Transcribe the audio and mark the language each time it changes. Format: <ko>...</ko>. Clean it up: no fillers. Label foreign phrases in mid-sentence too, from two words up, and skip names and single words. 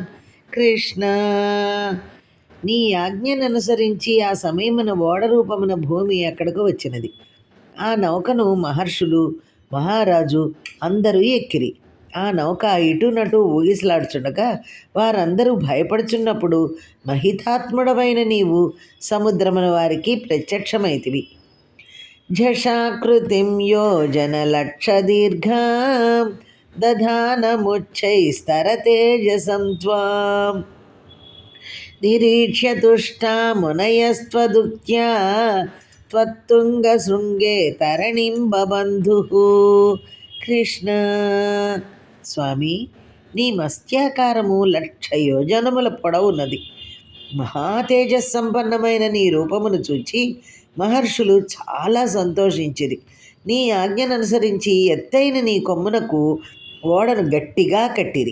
<te>కృష్ణ, నీ ఆజ్ఞననుసరించి ఆ సమయమున ఓడరూపమున భూమి అక్కడకు వచ్చినది. ఆ నౌకను మహర్షులు, మహారాజు అందరూ ఎక్కిరి. ఆ నౌక ఇటునటు ఊగిసలాడుచుండగా వారందరూ భయపడుచున్నప్పుడు మహితాత్ముడవైన నీవు సముద్రమున వారికి ప్రత్యక్షమైతివి.</te> <sa>झषाकृतिं योजनलक्षदीर्घां दधानमुच्चैस्तरतेजसं त्वां निरीक्ष्य तुष्टा मुनयस्त्वदुक्त्या त्वत्तुङ्गशृङ्गे तरणिं बबन्धुः.</sa> <te>కృష్ణ, స్వామి, నీ మత్స్యాకారము 1,00,000 యోజనముల పొడవున్నది. మహాతేజస్సంపన్నమైన నీ రూపమును చూచి మహర్షులు చాలా సంతోషించిరి. నీ ఆజ్ఞను అనుసరించి ఎత్తైన నీ కొమ్మునకు ఓడను గట్టిగా కట్టిరి.</te>